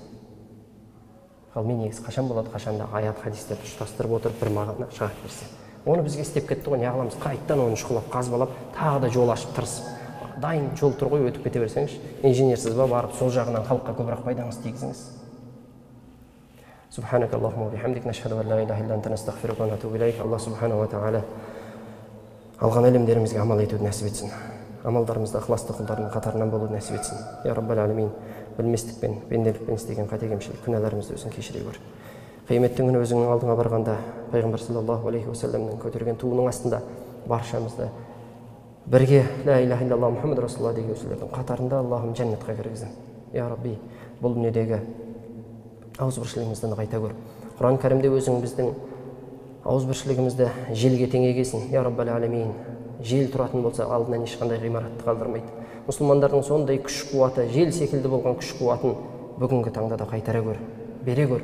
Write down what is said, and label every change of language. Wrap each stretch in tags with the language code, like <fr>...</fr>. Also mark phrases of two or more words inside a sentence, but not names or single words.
<kk>Ғылыми негіз қашан болады, қашанда аят хадистерді ұштастырып отырып бір мағына шығарып берсе. Оны бізге істеп кетті ғой, не қыламыз? Қайттан оны шұқылап, қазбалап, тағы да жол ашып тырысып, дайын жол тұр ғой, өтіп кете берсеңіз, инженерсіз ба барып сол жағынан халыққа көбірек пайдаңызды тигізіңіз.</kk> <ar>سبحانك اللهم وبحمدك نشهد أن لا إله إلا أنت نستغفرك ونتوب إليك. الله سبحانه وتعالى</ar> <kk>алған ілімдерімізге амал етуді нәсіп етсін. Амалдарымызда ықыласты құлдардың қатарынан болуды нәсіп етсін.</kk> <ar>يا رب العالمين,</ar> <kk>білместікпен, пенделікпен істеген қате кемшілік күнәларымызды өзің кешіре көр. Қияметтің күні өзіңнің алдыңа барғанда пайғамбар</kk> <ar>صلى الله عليه وسلم</ar> <kk>көтерген туының астында баршамызды бірге</kk> <ar>لا إله إلا الله محمد رسول الله</ar> <kk>деген сөздердің қатарында Аллахым жәннатқа кіргіздің.</kk> <ar>يا ربي,</ar> <kk>бұл дүниедегі ауызбіршілігімізді нығайта көр. Құран кәрімде өзің біздің ауызбіршілігімізді желге теңегесін.</kk> <ar>يا رب العالمين,</ar> <kk>жел тұратын болса алдынан ешқандай ғимаратты қалдырмайды. Мұсылмандардың сондай күш қуаты, жел секілді болған күш қуатын бүгінгі таңда да қайтара көр, бере көр.</kk>